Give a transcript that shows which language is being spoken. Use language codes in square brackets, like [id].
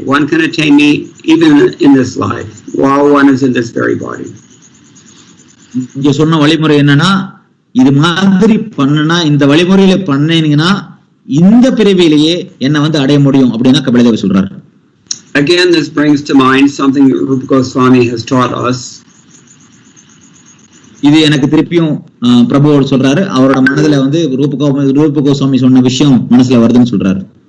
[en] One can attain me even in this life while one is in this very body. [ta] இங்க சொன்ன வழிமுறை என்னன்னா, இது மாதிரி பண்ணனா, இந்த வழிமுறையில பண்ணீங்கன்னா இந்த பிறவியிலேயே என்ன அடைய முடியும் அப்படின்னா கபிலதேவர் சொல்றாரு. [en] Again, this brings to mind something Rupa Goswami has taught us. [ta] இது எனக்கு திருப்பியும் பிரபு சொல்றாரு, அவரோட மனதுல ரூப கோஸ்வாமி சொன்ன விஷயம் மனசுல வருதுன்னு சொல்றாரு.